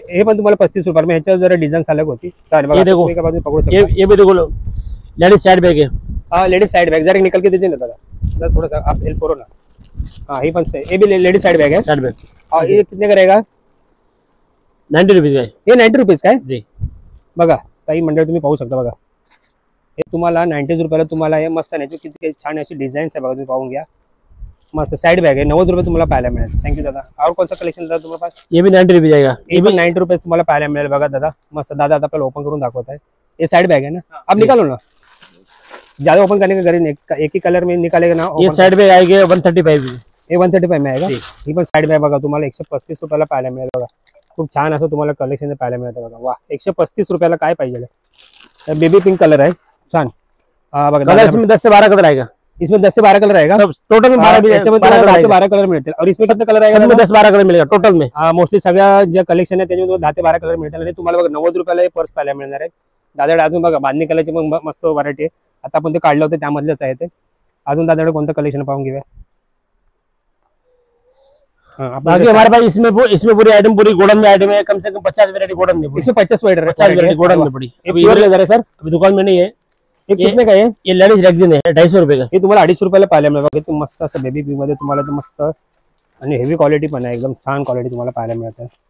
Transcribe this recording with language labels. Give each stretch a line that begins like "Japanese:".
Marathi: हे पण तुम्हाला 35 रुपये में, ह्याच्यावर जरा डिझाईन अलग होती, चालेल बघा।
Hindi: ये देखो,
Marathi: एका बाजूने पकडू शकता,
Hindi: ये भी देखो लेडीज साइड बैग है। हाँ लेडीज साइड बैग जरा निकल के दीजिए ना दादा, थोड़ा सा आप हेल्प करो ना। हाँ ये पण से, ये भी लेडीज साइड बैग है, साइड बैग। और ये कितने का रहेगा? 90 रुपीज का है, ये 90 रुपीज का है जी।
Marathi: बघा ताई मंडळ तुम्ही पाहू शकता बघा, हे तुम्हाला 90 रुपयाला तुम्हाला हे मस्त नाही किती छान अशी डिझाईन्स आहे बघा, तुम्ही पाहून घ्या, मस्त साइड बैग है, 90 रुपये तुम्हाला पाहायला मिळेल.
Hindi: थँक्यू दादा. और कौन सा कलेक्शन दादा तुम्हाला पास? ये भी 90 रुपये जाएगा.
Marathi: ये पण 90 रुपये तुम्हाला पाहायला मिळेल बघा दादा. मस्त. दादा आता आपल्याला ओपन करून दाखवत आहे.
Hindi: ये साइड बैग है ना, अब निकालो ना, ज्यादा ओपन करने का गरज नहीं, एक ही कलर में निकालेगा ना. ये साइड बैग आएगा 135. हे 135 में आएगा.
Marathi: ही पण साइड बॅग बघा तुम्हाला 135 रुपयाला पाहायला मिळेल बघा. खूप छान असं तुम्हाला कलेक्शन पाहायला मिळतं बघा. वा, 135 रुपयाला काय पाहिजे. बेबी पिंक कलर आहे, छान बघा.
Hindi: कलर इसमें 10 से 12 कलर आएगा. इसमें 10 से 12 कलर आएगा. टोटल में
Marathi: 12 कलर मिळतील.
Hindi: और इसमें कितने कलर आएगा? 10-12 कलर मिलेगा टोटल में.
Marathi: मोस्टली सगळ्या ज्या कलेक्शन आहे त्याच्यामध्ये 10 ते 12 कलर मिळतील. आणि तुम्हाला बघा 90 रुपयाला हे पर्स पाहायला मिळणार आहे. दादाकडे अजून बघा बांधणी कलरची पण मस्त व्हरायटी आहे. आता आपण ते काढलं होतं त्यामधलंच आहे ते. अजून दादाकडे कोणतं कलेक्शन पाहून घेऊया.
Hindi: बाकी हमारे पास इसमें पूरी आइटम पूरी गोल्डन में आइटम है. कम से कम 50 वैरायटी गोल्डन में. इसमें 50 वैरायटी गोल्डन में पड़ी. प्योर लेदर है सर. अभी दुकान में नहीं है. ये कितने का है? ये लेडीज रेक्सिन है 250 रुपये का.
Marathi: हे तुम्हाला 250 रुपयाला पाहायला मिळेल बघा. ते मस्त असं बेबी पी मध्ये तुम्हाला ते मस्त आणि हेवी क्वालिटी पण आहे. एकदम छान क्वालिटी तुम्हाला पाहायला मिळते.